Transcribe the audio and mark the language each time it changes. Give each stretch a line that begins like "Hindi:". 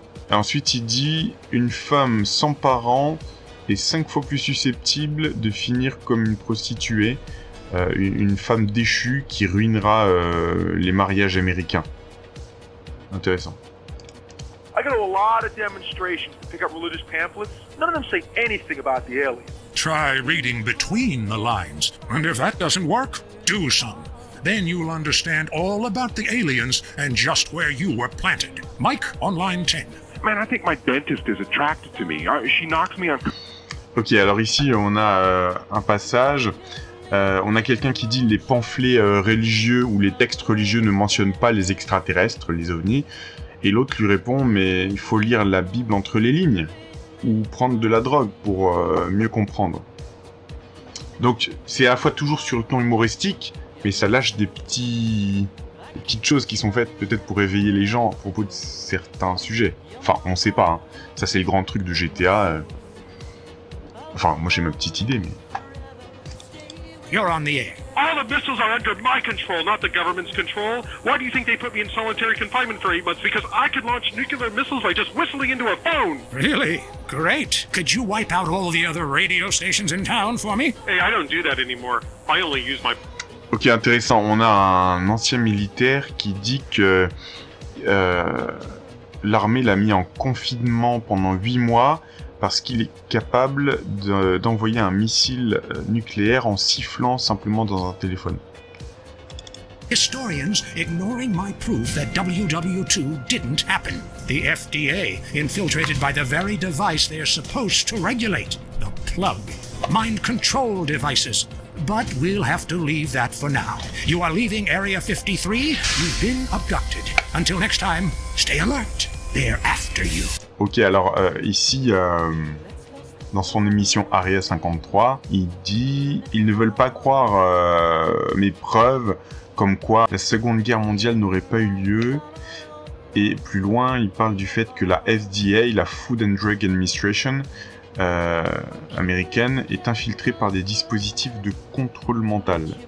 French: Et ensuite, il dit « Une femme sans parents est 5 fois plus susceptible de finir comme une prostituée, une femme déchue qui ruinera les mariages américains. » Intéressant.
English: I go to a lot of demonstrations to pick up religious pamphlets. None of them say anything about the aliens. Try reading between the lines, and if that doesn't work, do some. Then you'll understand all about the aliens and just where you were planted. Mike on line 10. Man, I think my dentist is attracted to me. She knocks me on...
French: Ok, alors ici, on a un passage. On a quelqu'un qui dit « Les pamphlets religieux ou les textes religieux ne mentionnent pas les extraterrestres, les ovnis. » Et l'autre lui répond « Mais il faut lire la Bible entre les lignes ou prendre de la drogue pour mieux comprendre. » Donc, c'est à la fois toujours sur le ton humoristique, mais ça lâche des petites choses qui sont faites peut-être pour éveiller les gens à propos de certains sujets. Enfin, on sait pas, hein. Ça c'est le grand truc de GTA. Enfin, moi j'ai ma petite idée, mais...
English: You're on the air. All the missiles are under my control, not the government's control. Why do you think they put me in solitary confinement for 8 months? Because I could launch nuclear missiles by just whistling into a phone. Really? Great. Could you wipe out all the other radio stations in town for me? Hey, I don't do that anymore. I only use my...
French: Ok, intéressant. On a un ancien militaire qui dit que l'armée l'a mis en confinement pendant 8 mois parce qu'il est capable d'envoyer un missile nucléaire en sifflant simplement dans un téléphone.
English: Historians ignoring my proof that WW2 didn't happen. The FDA infiltrated by the very device they're supposed to regulate, the plug. Mind control devices. But we'll have to leave that for now. You are leaving Area 53. You've been abducted. Until next time, stay alert. They're after you.
French: Ok, alors ici, dans son émission Area 53, il dit « Ils ne veulent pas croire mes preuves comme quoi la Seconde Guerre mondiale n'aurait pas eu lieu. » Et plus loin, il parle du fait que la FDA, la Food and Drug Administration, américaine, est infiltrée par des dispositifs de contrôle mental.